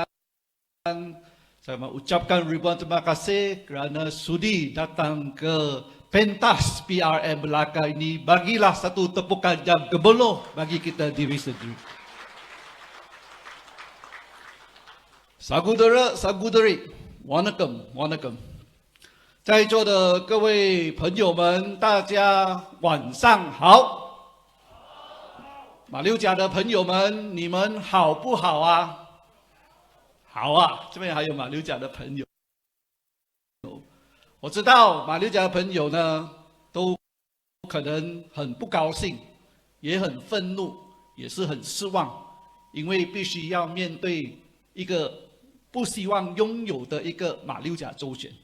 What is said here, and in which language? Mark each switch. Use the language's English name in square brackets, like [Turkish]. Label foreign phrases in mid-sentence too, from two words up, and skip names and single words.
[Malay] Saya mengucapkan ribuan terima kasih kerana sudi datang ke pentas PRM Melaka ini. Bagilah satu tepukan jam gemuruh bagi kita diri sendiri. Sagudara, Sagudari, [Tamil] வணக்கம், வணக்கம். [Chinese] 在座的各位朋友们，大家晚上好。马六甲的朋友们，你们好不好啊？好啊，这边还有马六甲的朋友。我知道马六甲的朋友呢，都可能很不高兴，也很愤怒，也是很失望，因为必须要面对一个不希望拥有的一个马六甲州选。